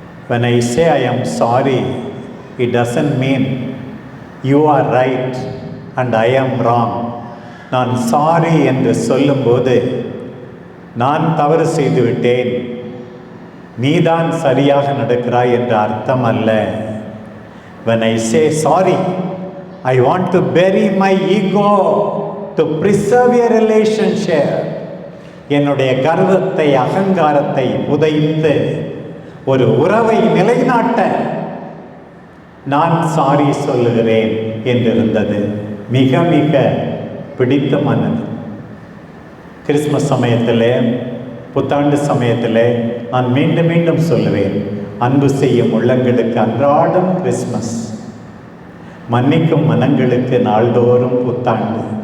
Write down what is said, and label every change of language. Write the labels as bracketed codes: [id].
[en] When I say I am sorry, it doesn't mean you are right and I am wrong. [ta] நான் sorry என்று சொல்லும்போது நான் தவறு செய்து விட்டேன், நீதான் சரியாக நடக்கிறாய் என்ற அர்த்தம் அல்ல. [en] When I say sorry, I want to bury my ego to preserve a relationship. [ta] என்னுடைய கர்வத்தை, அகங்காரத்தை புதைத்து ஒரு உறவை நிலைநாட்ட நான் சாரி சொல்லுகிறேன் என்றிருந்தது. மிக மிக பிடித்தமானது. கிறிஸ்மஸ் சமயத்தில், புத்தாண்டு சமயத்தில் நான் மீண்டும் மீண்டும் சொல்லுவேன், அன்பு செய்யும் உள்ளங்களுக்கு அன்றாடம் கிறிஸ்மஸ், மன்னிக்கும் மனங்களுக்கு நாள்தோறும் புத்தாண்டு.